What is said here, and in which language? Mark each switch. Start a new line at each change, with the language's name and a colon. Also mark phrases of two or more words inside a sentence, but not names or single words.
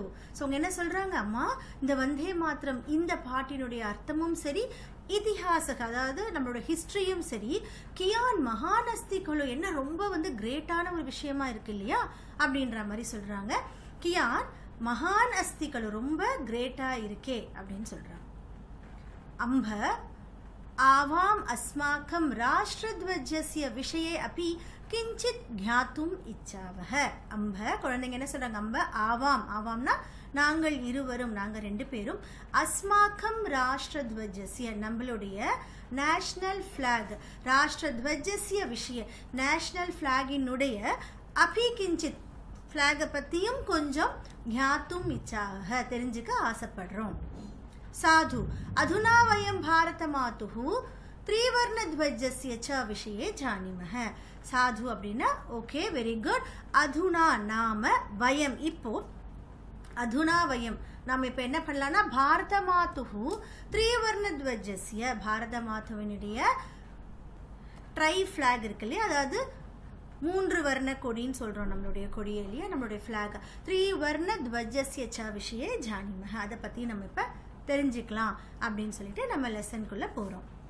Tamil: ஸோ அவங்க என்ன சொல்றாங்க, அம்மா இந்த வந்தே மாத்திரம் இந்த பாட்டினுடைய அர்த்தமும் சரி இதிஹாசக அதாவது நம்மளோட ஹிஸ்டரியும் சரி
Sanskrit: कियान् महान् अस्ति खलु
Tamil: என்ன ரொம்ப வந்து கிரேட்டான ஒரு விஷயமா இருக்கு இல்லையா அப்படின்ற மாதிரி சொல்றாங்க.
Sanskrit: कियान् महान् अस्ति खलु
Tamil: ரொம்ப கிரேட்டா இருக்கே அப்படின்னு சொல்றாங்க.
Sanskrit: அம்ப आवाम अस्माकं राष्ट्रध्वजस्य विषये अपि किंचित ज्ञातुम इच्छावह.
Tamil: அம்ப குழந்தைங்க என்ன சொல்றாங்க,
Sanskrit: अम्ब आवाम्
Tamil: ஆவாம்னா நாங்கள் இருவரும் நாங்கள் ரெண்டு பேரும்
Sanskrit: अस्माकं राष्ट्रध्वजस्य
Tamil: நம்மளுடைய
English: national flag
Sanskrit: राष्ट्रध्वजस्य विषये
English: national flag
Sanskrit: अपि किञ्चित्
Tamil: பிளாகை பத்தியும் கொஞ்சம்
Sanskrit: ज्ञातुम् इच्छाव
Tamil: தெரிஞ்சுக்க ஆசைப்படுறோம்.
Sanskrit: साधु अधुना वयं भारत मातुः त्रिवर्ण ध्वजस्य च विषये जानीमः.
Tamil: साधु அப்படின்னா
English: okay very good.
Tamil: அதுனா நாம வயம் இப்போ
Sanskrit: अधुना वयम्
Tamil: நாம இப்ப என்ன பண்ணலாம்னா
Sanskrit: भारत मातुः त्रिवर्ण ध्वजस्य
Tamil: பாரத மாதாவினுடைய
English: tri flag
Tamil: இருக்கு இல்லையா, அதாவது 3 வர்ண கொடின்னு சொல்றோம் நம்மளுடைய கொடியே இல்லையா, நம்மளுடைய ஃபிளாக்
Sanskrit: त्रिवर्ण ध्वजस्य च विषये जानीमः
Tamil: அதை பத்தி நம்ம இப்ப தெரிஞ்சுக்கலாம் அப்படின்னு சொல்லிட்டு நம்ம லெசனுக்குள்ள போறோம்.